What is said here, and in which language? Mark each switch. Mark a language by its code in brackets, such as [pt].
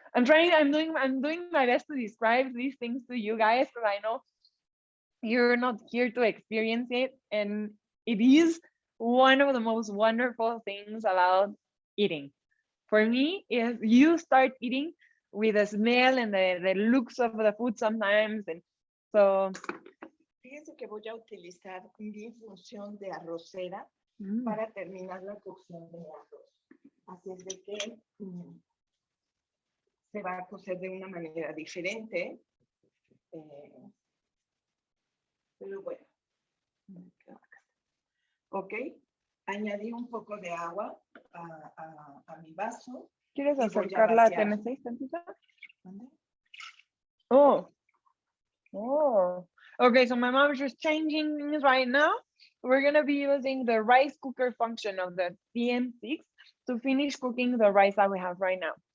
[en] I'm doing my best to describe these things to you guys because I know you're not here to experience it, and it is one of the most wonderful things about eating. For me, is you start eating with the smell and the looks of the food sometimes, and so. [es] Fíjense que voy a utilizar mi infusión de arrocera para terminar la cocción de arroz. Así es de que se va a cocer de una manera diferente. Pero bueno. Ok. Añadí un poco de agua a mi vaso. ¿Quieres acercarla a TN6 tantito? Oh. [en] Okay, so my mom is just changing things right now. We're going to be using the rice cooker function of the TM6 to finish cooking the rice that we have right now.